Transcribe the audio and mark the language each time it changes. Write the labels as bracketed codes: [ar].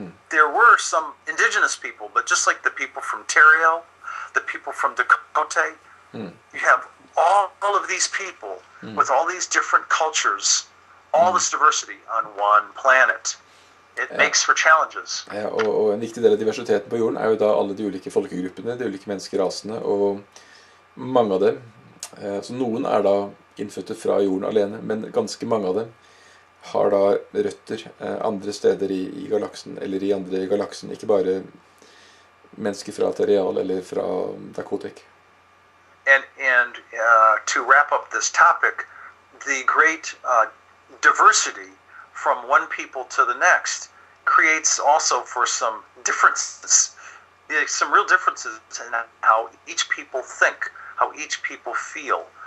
[en] There were some indigenous people, but just like the people from Terrio, the people from Dakota, you have all of these people with all these different cultures, all this diversity on one planet. It makes for challenges. [no] Ja, og en viktig del av diversiteten på jorden jo da alle de ulike folkegruppene, de ulike menneskerasene, og mange av dem, så noen da innfødte fra jorden alene, men ganske mange av dem har da røtter andre steder i galaksen, eller i andre galaksen, ikke bare mennesker fra Terrial eller fra Dakota. [en] And to wrap up this topic, the great diversity from one people to the next creates also for some differences, some real differences in how each people think, how each people feel.